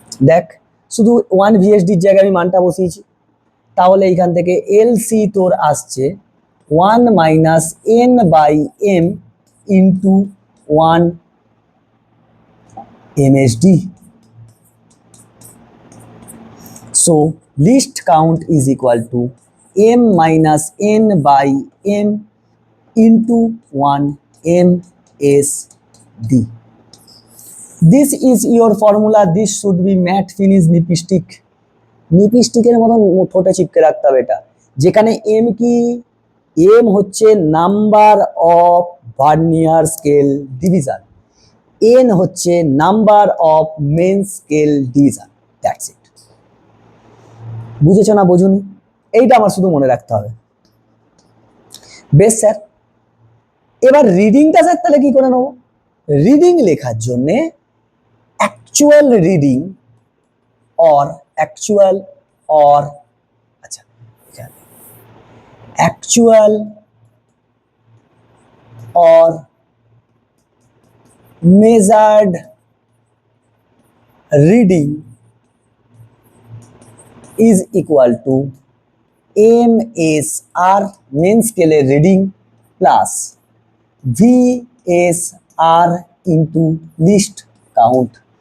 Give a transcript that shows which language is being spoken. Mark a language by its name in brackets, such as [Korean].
[Bangla] দেখ শুধু 1 ভিএসডির জায়গায় আমি মানটা বসিয়েছি, তাহলে এইখান থেকে এলসি তোর আসছে 1 minus n by m into 1 MSD। [English] So least count is equal to m minus n by m into 1 MSD। This is your formula. This should be matte finish lipstick। [Bangla] লিপস্টিকের মতন ঠোঁটে চিপকে রাখতে হবে এটা, যেখানে এম কি, এম হচ্ছে number of vernier scale division, N হচ্ছে number of main scale division. [English] That's it. [Bangla] বুঝেছো না বোঝুনি? এইটা আমার শুধু মনে রাখতে হবে। বেশ স্যার, এবার রিডিংটা স্যার তাহলে কি করে নেবো? [English] Reading লেখার জন্যে actual reading or actual or, আচ্ছা এখানে actual or measured reading is equal to MSR main স্কেলের reading plus VSR into least count.